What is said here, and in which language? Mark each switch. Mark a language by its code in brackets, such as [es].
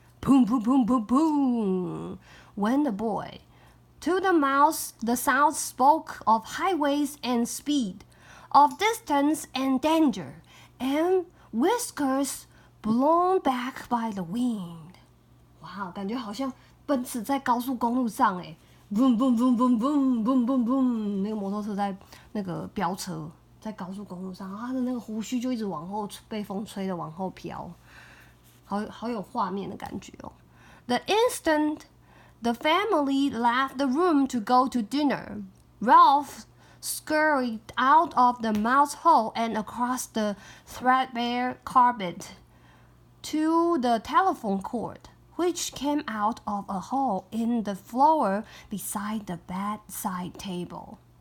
[en] Boom, boom, boom, boom, boom, went the boy. To the mouse, the sound spoke of highways and speed, of distance and danger, and whiskers blown back by the wind. [zh] 哇，感觉好像奔驰在高速公路上哎 ，boom boom boom boom boom boom boom boom， 那个摩托车在那个飙车，在高速公路上，然后他的那个胡须就一直往后被风吹的往后飘，好有画面的感觉哦。 [en] The instant the family left the room to go to dinner, Ralph scurried out of the mouse hole and across the threadbare carpet to the telephone cord, which came out of a hole in the floor beside the bedside table.